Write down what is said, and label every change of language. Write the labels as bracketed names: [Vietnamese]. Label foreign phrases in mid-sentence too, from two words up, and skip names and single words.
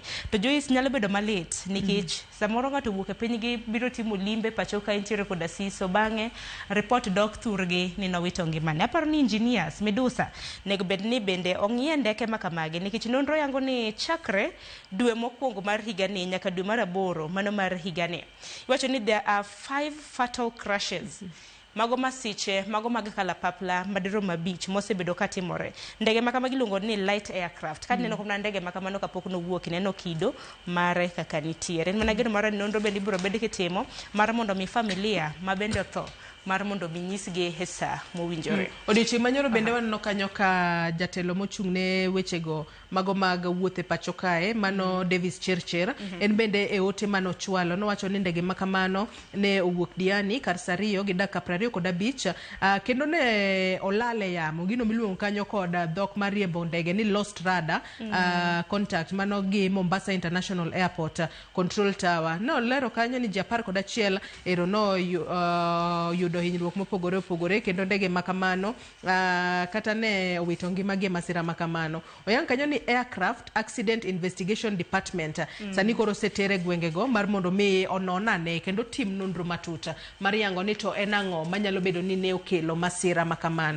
[Luo (Kenya and Tanzania)] To Joyce nyalo bedo malit nikech samoro ng'ato wuok e piny gi biro timo limbe pacho ka intiere kod asiso, bang'e report dok thurgi ni nowito ngimane. Aparo ni engineers Medusa nego bed ni bende ong'ie ndeke makamagi, nikech nonro yango ni chakre dwe mokwongo mar higani nyaka dwe mar 8 mano mar higani, iwacho ni [English] there are 5 fatal crashes [Luo (Kenya and Tanzania)] mago masiche mago mag kalapapla madirom 5 mosebedo katimore. Ndege makamagi luongo ni [English] light aircraft. [Luo (Kenya and Tanzania)] Ka neno kuna ndege makamano kapok nowuok, neno kido mare kaka nitiere. En mana geno mar nonro bende ibiro bed kitimo mar mondo mi familia ma bende otho mar mondo binyisgi hesa mowinjore. Odiochieng' manyoro bende waneno kanyo ka jatelo mochung' ne wechego mago mag wuothe pacho kae mano Davis Chirchir, en bende e ote mano chwalo nowacho ni ndege makamano ne owuok Diani kar saa 2 gi dakika 25 kendo ne olale yamo, gino miluongo kanyo kod dhok mar riembo ndege ni [English] lost radar contact [Luo (Kenya and Tanzania)] mano gi Mombasa International Airport Control Tower. No lero kanyo ni ji 11 ero no yudo hinyruok mopogore opogore, kendo ndege makamano kata ne owito ngimagi e masira makamano. Oyang kanyo ni Aircraft Accident Investigation Department sani koro setere gwengego mar mondo mi ononane kendo tim nonro matuta mar yango ni to en ang'o manyalo bedo ni ne okelo masira makamano.